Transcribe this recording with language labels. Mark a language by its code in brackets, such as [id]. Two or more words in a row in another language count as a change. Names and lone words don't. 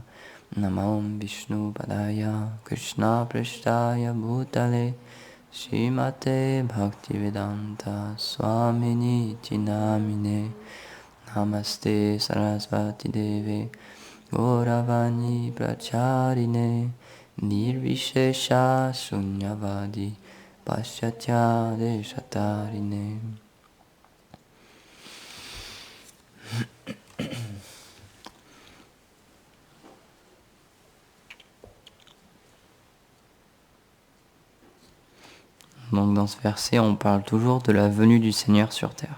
[sa] Namo Vishnu Padaya Krishna Prasthaya Bhutale Srimate Bhaktivedanta Swamini Namine. Namaste Sarasvati Deve Gauravani Pracharine Nirvishesha Shunyavadi Paschatya Deshatarine. [fr] Donc dans ce verset, on parle toujours de la venue du Seigneur sur terre.